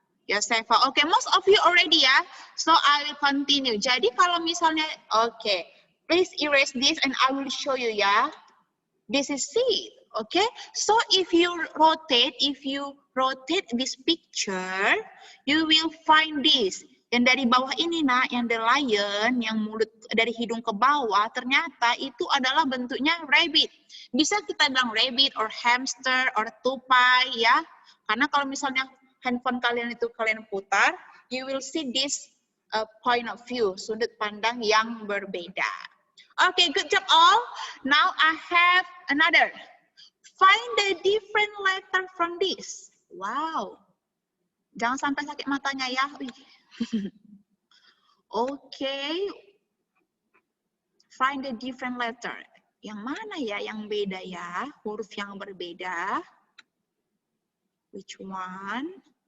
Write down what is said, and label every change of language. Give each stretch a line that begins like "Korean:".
English: Yosefa, okay, most of you already ya. So I will continue.
Indonesian: Jadi kalau misalnya,
English: okay, please erase this and I will show you ya. This is it, okay? So if you rotate this picture, you will find this.
Indonesian: Yang dari bawah ini nak, yang
English: the lion,
Indonesian: yang mulut dari hidung ke bawah, ternyata itu adalah bentuknya rabbit. Bisa kita bilang rabbit or hamster or tupai ya. Karena kalau misalnya handphone kalian itu kalian putar,
English: you will see this point of view,
Indonesian: sudut pandang yang berbeda.
English: Okay, good job all. Now I have another. Find the different letter from this. Wow.
Indonesian: Jangan sampai sakit matanya ya.
English: Okay. Find the different letter.
Indonesian: Yang mana ya yang beda ya? Huruf yang berbeda.
English: Which one?